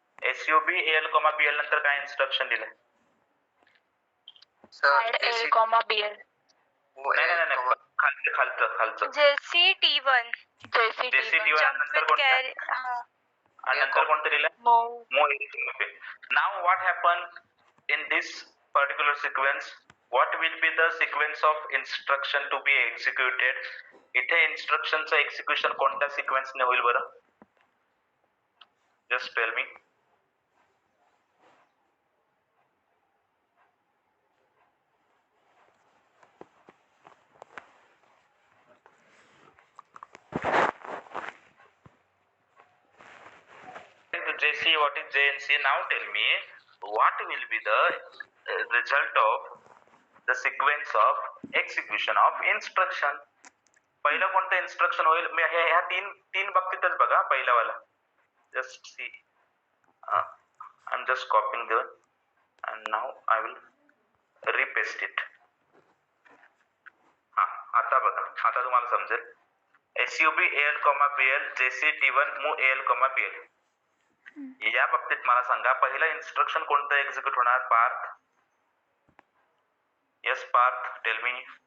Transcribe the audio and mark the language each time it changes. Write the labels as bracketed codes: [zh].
[mr] SUB AL, BL नंतर काय instruction दिलंय? [en] Add L, BL. [mr] नाही खालचं [en] JC_T1 [mr] T1 नंतर कोणतं आणि नंतर कोणतं दिलंय? [en] Move. Now what happen in this particular sequence? What will be the sequence of instruction to be executed? [mr] इथे इन्स्ट्रक्शनचं एक्झिक्युशन कोणत्या सिक्वेन्सने होईल बरं? [en] Just tell me. JC, what is JNC? Now tell me what will be the result of the sequence of execution of instruction. [mr] पहिलं कोणतं instruction होईल? ह्या तीन बाबतीतच बघा. पहिला वाला [en] just see, I'm just copying the and now I will repaste it. [mr] आता बघा, आता तुम्हाला समजेल. SUB AL, BL JC T1 move AL, BL या बाबतीत मला सांगा पहिलं इन्स्ट्रक्शन कोणतं एक्झिक्यूट होणार? Parth. [en] Yes Parth, tell me.